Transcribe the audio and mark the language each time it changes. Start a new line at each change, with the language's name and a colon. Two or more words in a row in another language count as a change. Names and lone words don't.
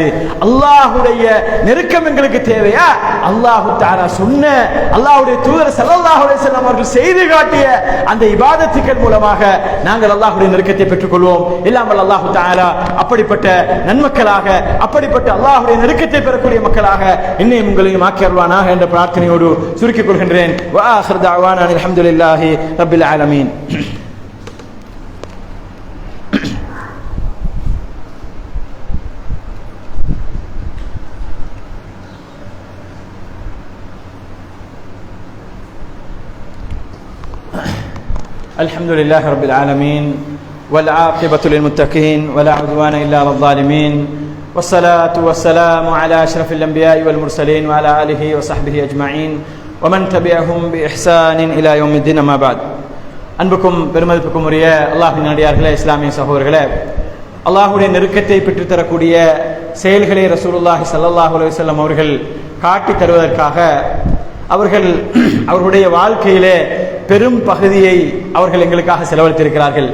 Tamil: அல்லாஹ்வுடைய நெருக்கம் எங்களுக்கு தேவையா?
Arabic: الله تعالى
Tamil: சொன்ன, அல்லாஹ்வுடைய தூதர்
Arabic: صلى الله عليه وسلم
Tamil: அவர்கள் செய்து காட்டிய அந்த இபாதத்துக்கள் மூலமாக நாங்கள் அல்லாஹ்வுடைய நெருக்கத்தை பெற்றுக் கொள்வோம். இல்லாமல்
Arabic: الله تعالى
Tamil: அப்படிப்பட்ட நன்மக்களாக, அப்படிப்பட்ட அல்லாஹ்வுடைய நெருக்கத்தை பெறக்கூடிய மக்களாக என்னையும் உங்களையும் ஆக்கி அருள்வானாக என்ற பிரார்த்தனையோடு சுருக்கிக் கொள்கின்றேன்.
Arabic: و آخر دعوانا الحمد لله رب العالمين. الحمد لله رب العالمين والعاقبة للمتقين ولا عدوان إلا على الظالمين والصلاة والسلام على أشرف الأنبياء والمرسلين وعلى آله وصحبه أجمعين ومن تبعهم بإحسان إلى يوم الدين ما بعد.
Tamil: அன்புக்கும் பெருமதிப்புக்கும் உரிய அல்லாஹ்வின் அடியார்களே, இஸ்லாமிய சகோதரர்களே, அல்லாஹ்வுடைய நெருக்கத்தை பெற்றுத் தரக்கூடிய செயல்களை
Arabic: رسول الله صلى الله عليه وسلم
Tamil: அவர்கள் காட்டி தருவதற்காக அவர்களுடைய வாழ்க்கையிலே பெரும் பகுதியை அவர்கள் எங்களுக்காக செலவழித்திருக்கிறார்கள்.